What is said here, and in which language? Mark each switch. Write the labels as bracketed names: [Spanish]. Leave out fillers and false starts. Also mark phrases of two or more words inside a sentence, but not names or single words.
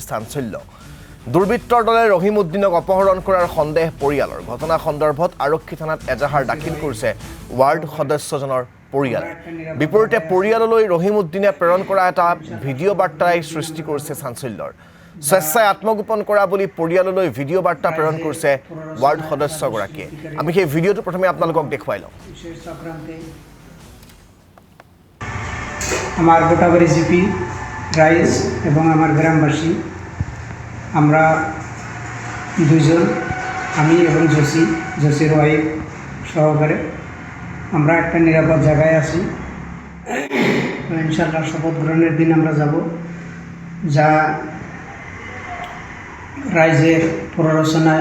[Assamese] চাঞ্চল্য দুৰ্বৃত্তৰ দলে ৰহিমউদ্দিনক অপহৰণ কৰাৰ সন্দেহ পৰিয়ালৰ ঘটনা সন্দৰ্ভত আৰক্ষী থানাত এজাহাৰ দাখিল কৰিছে ৱাৰ্ড সদস্যজনৰ পৰিয়ালে বিপৰীতে পৰিয়াললৈ ৰহিমউদ্দিনে প্ৰেৰণ কৰা এটা ভিডিঅ' বাৰ্তাই সৃষ্টি কৰিছে চাঞ্চল্যৰ স্বেচ্ছায় আত্মগোপন কৰা বুলি পৰিয়াললৈ ভিডিঅ' বাৰ্তা প্ৰেৰণ কৰিছে ৱাৰ্ড সদস্যগৰাকীয়ে আমি সেই ভিডিঅ'টো প্ৰথমে আপোনালোকক দেখুৱাই লওঁ [Bangla] আমার গোটাবাড়ি জিপি রাইস এবং আমার গ্রামবাসী আমরা দুইজন আমি এবং জসির ওয়াইফ সহকারে আমরা একটা নিরাপদ জায়গায় আছি ইনশাআল্লাহ শপথ গ্রহণের দিন আমরা যাব যা রাইজের প্ররোচনায়